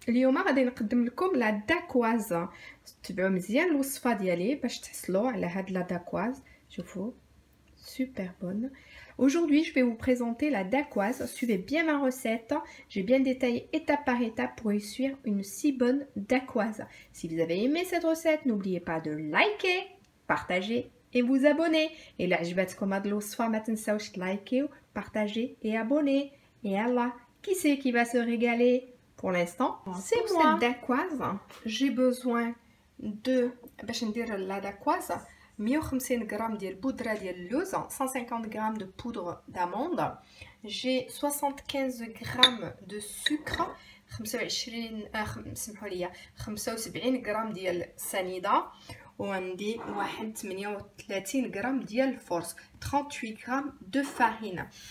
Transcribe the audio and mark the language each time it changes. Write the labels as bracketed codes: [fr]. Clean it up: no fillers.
[ar] اليوم غادي نقدم لكم لا داكواز. تبعوا مزيان الوصفه ديالي باش تحصلوا على هاد لا داكواز. [fr] شوفوا super bonne. Aujourd'hui, je vais vous présenter la dacquoise. Suivez bien ma recette. J'ai bien détaillé étape par étape pour réussir une si bonne dacquoise. Si vous avez aimé cette recette, n'oubliez pas de liker, partager et vous abonner. Et là, [ar] عجبتكم هاد الوصفه ما تنساوش تلايكيو, [fr] partager et abonner. Et Allah, qui c'est qui va se régaler? Pour l'instant, c'est moi. Cette dacquoise, j'ai besoin de [ar] باش ندير [fr] la dacquoise 150 g [ar] ديال البودره ديال اللوز, [fr] 150 g de poudre d'amande, j'ai 75 g de sucre, 75 g [ar] ديال السنيده, وعندي واحد 38 g ديال الفرص, [fr] 38 g de farine.